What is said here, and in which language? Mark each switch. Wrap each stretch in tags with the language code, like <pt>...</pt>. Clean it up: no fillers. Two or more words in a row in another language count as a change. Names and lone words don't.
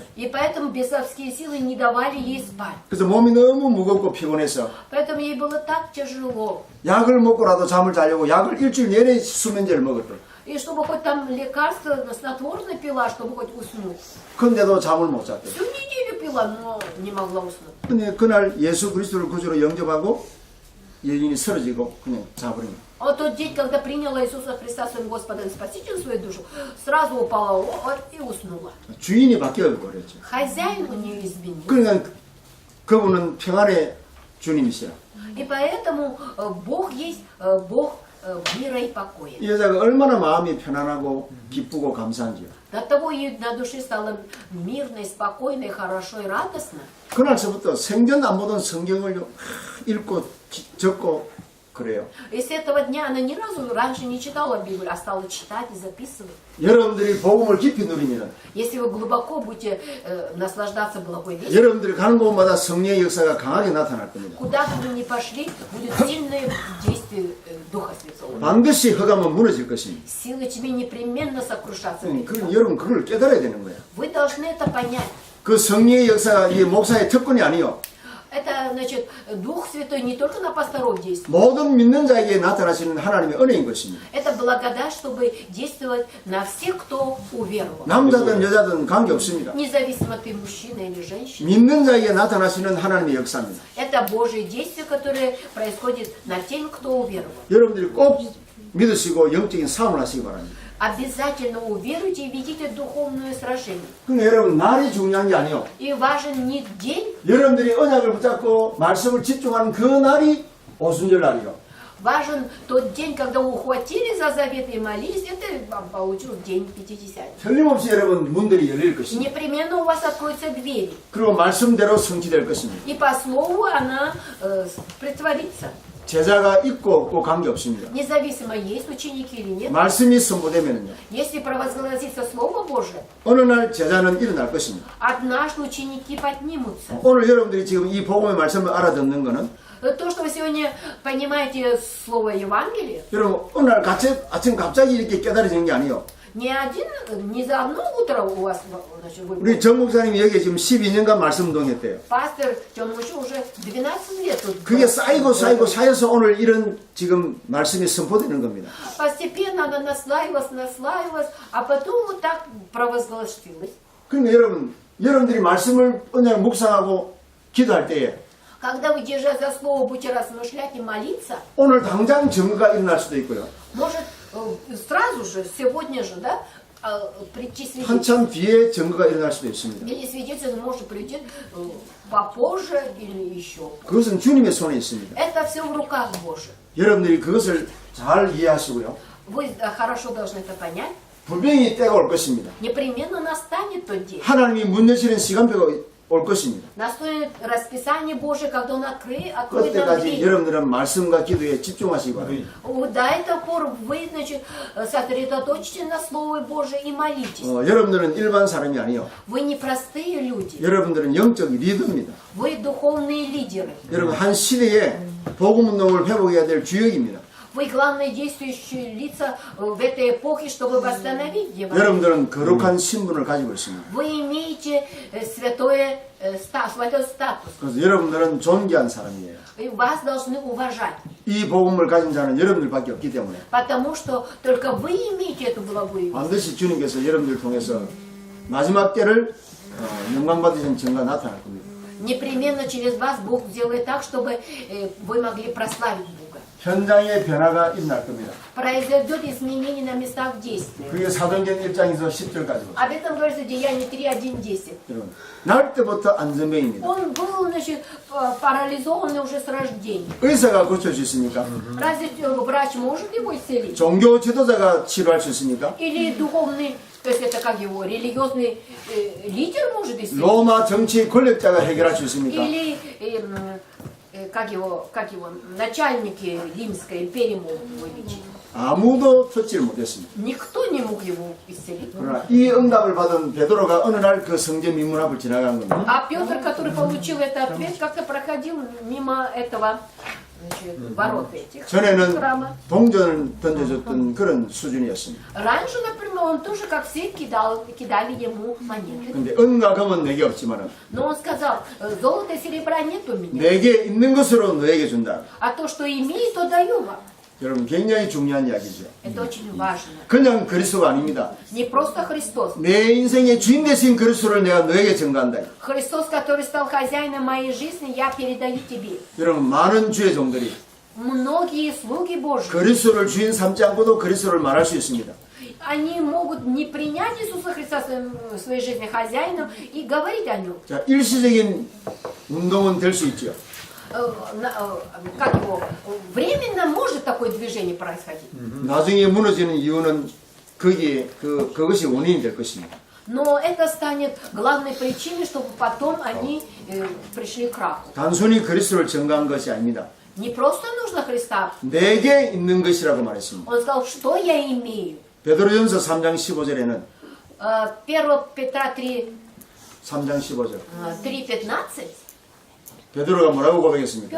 <ru>И поэтому бесовские силы не давали ей спать.</ru> <ko>그래서 몸이 너무 무겁고 피곤해서</ko> <ru>Поэтому ей было так тяжело.</ru> <ko>약을 먹고라도 잠을 자려고 약을 일주일 내내 수면제를 먹었대요.</ko> <ru>И чтобы хоть там лекарство снотворное пила, чтобы хоть уснуть.</ru> <ko>근데도 잠을 못 잤대요.</ko> <ru>Всю неделю пила, но не могла уснуть.</ru> <ko>근데 그날 예수 그리스도를 구주로 영접하고 여인이 쓰러지고 그냥 자버린 거예요.</ko> <ru>А тот день, когда приняла Иисуса Христа своим Господом и Спасителем в свою душу, сразу упала в обморок и уснула.</ru> <ko>주인이 바뀌어버렸죠.</ko> <ru>Хозяин у нее изменил.</ru> <ko>그러니까 그분은 평안의 주님이시라.</ko> <ru>И поэтому Бог есть Бог мира и покоя.</ru> <ko>이 여자가 얼마나 마음이 편안하고 기쁘고 감사한지요.</ko> <ru>До того ей на душе стало мирно, и спокойно, и хорошо, и радостно.</ru> <ko>그날서부터 생전 안 보던 성경을 읽고 적고 그래요.</ko> <ru>И с этого дня она ни разу раньше не читала Библию, а стала читать и записывать.</ru> <ko>여러분들이 복음을 깊이 누리면</ko> <ru>Если вы глубоко будете наслаждаться благой вестью,</ru> <ko>여러분들이 가는 곳마다 성령의 역사가 강하게 나타날 겁니다.</ko> <ru>куда бы вы ни пошли, будет сильное действие Духа Святого.</ru> <ko>반드시 흑암은 무너질 것입니다.</ko> <ru>Силы тьмы непременно сокрушатся.</ru> <ko>여러분 그걸 깨달아야 되는 거예요.</ko> <ru>Вы должны это понять.</ru> <ko>그 성령의 역사가 이 목사의 특권이 아니요.</ko> <ru>Это, значит, Дух Святой не только на пасторов действует.</ru> <ko>모든 믿는 자에게 나타나시는 하나님의 은혜인 것입니다.</ko> <ru>Это благодать, чтобы действовать на всех, кто уверовал.</ru> <ko>남자든 여자든 관계없습니다.</ko> <ru>Независимо ты мужчина или женщина.</ru> <ko>믿는 자에게 나타나시는 하나님의 역사입니다.</ko> <ru>Это Божие действие, которое происходит над тем, кто уверовал.</ru> <ko>여러분들이 꼭 믿으시고 영적인 싸움을 하시기 바랍니다.</ko> <ru>Обязательно уверуйте и ведите духовное сражение.</ru> <ko>그러니까 여러분 날이 중요한 게 아니요.</ko> <ru>И важен не день,</ru> <ko>여러분들이 언약을 붙잡고 말씀을 집중하는 그 날이 오순절 날이요.</ko> <ru>важен тот день, когда ухватили за завет и молились, это вам получил день Пятидесятницы.</ru> <ko>틀림없이 여러분 문들이 열릴 것입니다.</ko> <ru>Непременно у вас откроются двери.</ru> <ko>그리고 말씀대로 성취될 것입니다.</ko> <ru>И по слову она притворится.</ru> <ko>제자가 있고 없고 관계없습니다.</ko> <ru>Независимо, есть ученики или нет.</ru> <ko>말씀이 선포되면요.</ko> <ru>Если провозгласится Слово Божие,</ru> <ko>어느 날 제자는 일어날 것입니다.</ko> <ru>однажды ученики поднимутся.</ru> <ko>오늘 여러분들이 지금 이 복음의 말씀을 알아듣는 것은</ko> <ru>То, что вы сегодня понимаете слово Евангелие,</ru> <ko>여러분 어느 날 아침 갑자기 이렇게 깨달아지는 게 아니요.</ko> <ru>не за одно утро у вас, значит, вы...</ru> <ko>우리 정 목사님이 여기 지금 12년간 말씀 운동했대요.</ko> <ru>Пастор Тёмыч уже 12 лет тут.</ru> <ko>그게 쌓이고 쌓여서 오늘 이런 지금 말씀이 선포되는 겁니다.</ko> <ru>Постепенно она наслаивалась, а потом вот так провозгласилась.</ru> <ko>그러니까 여러분들이 말씀을 그냥 묵상하고 기도할 때에</ko> <ru>Когда вы, держа за слово, будете размышлять и молиться,</ru> <ko>오늘 당장 증거가 일어날 수도 있고요.</ko> <ru>может сразу же, сегодня же, да, прийти свидетель.</ru> <ko>한참 뒤에 증거가 일어날 수도 있습니다.</ko> <ru>Или свидетель может прийти попозже или еще.</ru> <ko>그것은 주님의 손에 있습니다.</ko> <ru>Это все в руках Божьих.</ru> <ko>여러분들이 그것을 잘 이해하시고요.</ko> <ru>Вы хорошо должны это понять.</ru> <ko>분명히 때가 올 것입니다.</ko> <ru>Непременно настанет тот день.</ru> <ko>하나님이 문 여시는 시간표가 올 것입니다.</ko> <ru>Наступит расписание Божие, когда Он откроет нам</ru> <ko>그때까지</ko> <ru>дверь.</ru> <ko>여러분들은 말씀과 기도에 집중하시기 바랍니다.</ko> <ru>До этого пор вы, значит, сосредоточьтесь на Слове Божие и молитесь.</ru> <ko>여러분들은 일반 사람이 아니요.</ko> <ru>Вы не простые люди.</ru> <ko>여러분들은 영적 리더입니다.</ko> <ru>Вы духовные лидеры.</ru> <ko>여러분 한 시대에 복음 운동을 회복해야 될 주역입니다.</ko> <ru>Вы главные действующие лица в этой эпохе, чтобы восстановить Евангелие.</ru> <ko>여러분들은 거룩한 신분을 가지고 있습니다.</ko> <ru>Вы имеете святой статус.</ru> <ko>그래서 여러분들은 존귀한 사람이에요.</ko> <ru>И вас должны уважать.</ru> <ko>이 복음을 가진 자는 여러분들밖에 없기 때문에</ko> <ru>Потому что только вы имеете эту благую весть.</ru> <ko>반드시 주님께서 여러분들을 통해서 마지막 때를 영광 받으신 증거가 나타날 겁니다.</ko> <ru>Непременно через вас Бог сделает так, чтобы вы могли прославить Бога.</ru> <ko>현장의 변화가 일어날 겁니다.</ko> <ru>Произойдет изменение на местах действия.</ru> <ko>그게 사도행전 1장에서 10절까지.</ko> <ru>Об этом говорится в Деянии 3:1-10.</ru> <ko>여러분, 날 때부터 안전병입니다.</ko> <ru>Он был, значит, парализованный уже с рождения.</ru> <ko>의사가 고칠 수 있습니까?</ko> <ru>Разве врач может его исцелить?</ru> <ko>종교 지도자가 치료할 수 있습니까?</ko> <ru>Или духовный, то есть это как его, религиозный лидер может исцелить?</ru> <ko>로마 정치 권력자가 해결할 수 있습니까?</ko> <ru>Или как его, начальники Римской империи могут вылечить?</ru> <ko>아무도 찾지를 못했습니다.</ko> <ru>Никто не мог его исцелить.</ru> <ko>그러나 이 응답을 받은 베드로가 어느 날 그 성전 민문 앞을 지나간 겁니다.</ko> <ru>А Петр, который получил этот ответ, как-то проходил мимо этого, значит, ворот этих</ru> <ko>전에는</ko> <ru>храма.</ru> <ko>동전을 던져줬던 그런 수준이었습니다.</ko> <ru>Раньше, например, он тоже как все кидали ему монеты.</ru> <ko>근데 은과 금은 내게 없지만</ko> <ru>Но он сказал, золота и серебра нет у меня,</ru> <ko>내게 있는 것으로 너에게 준다.</ko> <ru>а то, что имею, то даю вам.</ru> <ko>여러분 굉장히 중요한 이야기죠.</ko> <ru>Это очень важно.</ru> <ko>그냥 그리스도가 아닙니다.</ko> <ru>Не просто Христос.</ru> <ko>내 인생의 주인 되신 그리스도를 내가 너에게 증거한다.</ko> <ru>Христос, который стал хозяином моей жизни, я передаю тебе.</ru> <ko>여러분 많은 주의 종들이</ko> <ru>Многие слуги Божьи,</ru> <ko>그리스도를 주인 삼지 않고도 그리스도를 말할 수 있습니다.</ko> <ru>они могут не принять Иисуса Христа в своей жизни хозяином и говорить о нем.</ru> <ko>자, 일시적인 운동은 될 수 있죠.</ko> <ru>Как его, временно может такое движение происходить.</ru> <ko>나중에 무너지는 이유는 거기에 그것이 원인이 될 것입니다.</ko> <ru>Но это станет главной причиной, чтобы потом они пришли к краху.</ru> <ko>단순히 그리스도를 증거한 것이 아닙니다.</ko> <ru>Не просто нужно Христа.</ru> <ko>내게 있는 것이라고 말했습니다.</ko> <ru>Он сказал, что я имею.</ru> <ko>베드로전서 3장 15절에는</ko> <ru>1 Петра 3,</ru> <ko>3장 15절</ko> <ru>3:15</ru> <ko>베드로가 뭐라고 고백했습니까?</ko>